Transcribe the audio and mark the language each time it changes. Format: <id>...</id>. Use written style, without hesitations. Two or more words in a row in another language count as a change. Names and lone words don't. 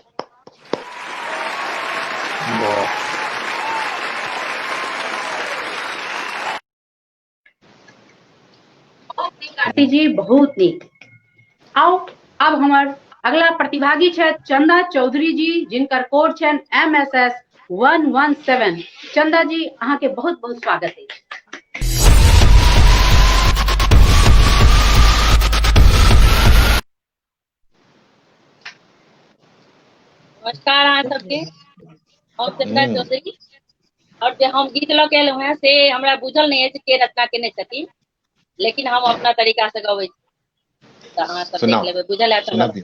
<mai>आरती जी बहुत नीक। आओ अब हमार अगला प्रतिभागी है चंदा चौधरी जी, जिनकर कोड है MSS 117। चंदा जी अहाँ के बहुत बहुत स्वागत है। नमस्कार अहाँ सबके। हम चंदा चौधरी, और जे हम गीत लऽ के एलहुँ हैं से हमरा बुझल नहीं है के रचना केने छथिन, लेकिन हम अपना तरीका से गबै छी, तऽ अहाँ सब देख लेबै, बुझल है तऽ</mai>